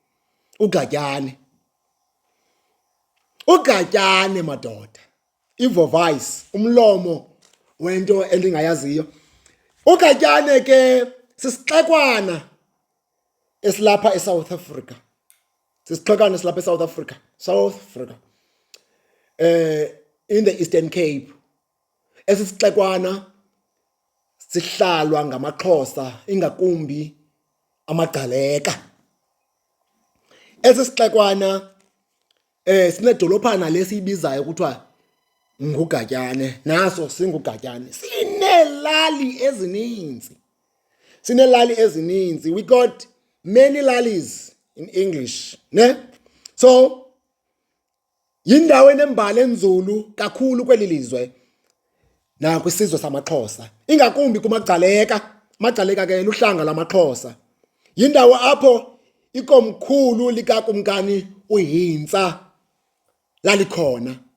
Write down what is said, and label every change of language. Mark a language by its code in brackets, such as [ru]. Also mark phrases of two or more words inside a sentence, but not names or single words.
[xh] Ugatyane madoda. Ivoice, umlomo wento endingayaziyo. Ugatyane ke sisixekwana esilapha eSouth Africa. South Africa. [en] In the Eastern Cape. [xh] Esisixekwana sihlalwa ngamaXhosa ingakumbi amaGcaleka. Esisixekwana sinedolophana lesiyibizayo kuthiwa nguGatyane, naso singuGatyane. Sinelali ezininzi. [en] We got many lallies in English, ne? [xh] So yindawo enembali enzulu kakhulu kweli lizwe na kwisizwe samaXhosa, ingakumbi kumaGcaleka. AmaGcaleka ke luhlanga lamaXhosa. Yindawo apho ikomkhulu likakumkani uHintsa lalikhona.